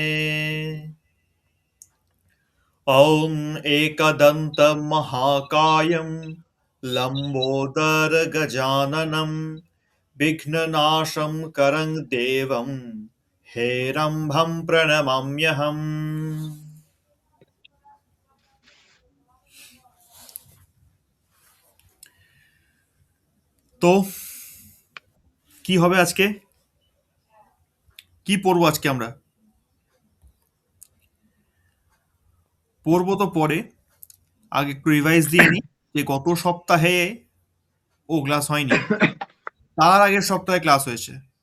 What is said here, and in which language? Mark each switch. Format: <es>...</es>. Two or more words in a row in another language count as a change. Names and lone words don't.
<sa>ॐ एकदन्तमहाकायं लम्बोदरगजाननं विघ्ननाशं करं देवं हेरम्भं प्रणमाम्यहम्।</sa> <bn>তো কি হবে আজকে? কি পড়বো আজকে আমরা? পড়বো তো পরে, আগে একটু রিভাইজ দিয়ে নিই যে গত সপ্তাহে ক্লাস হয়নি, তার আগের সপ্তাহে ক্লাস হয়েছে।</bn>